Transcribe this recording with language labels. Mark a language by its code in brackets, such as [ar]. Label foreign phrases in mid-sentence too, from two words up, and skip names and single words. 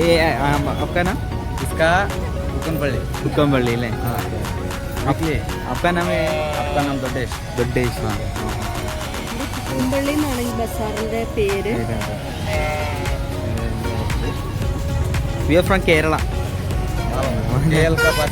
[hi] आपका नाम? इसका हुकनपल्ली हुक्कमपल्ली अല്ലേ? आपका नाम है? आपका नाम दोडेश ദുഡ്ഡേഷ്. [ml] കുമ്പള്ളി എന്നാണ് ഈ ബസാറിൻ്റെ പേര്. [en] We are from Kerala. [hi] केएल का पास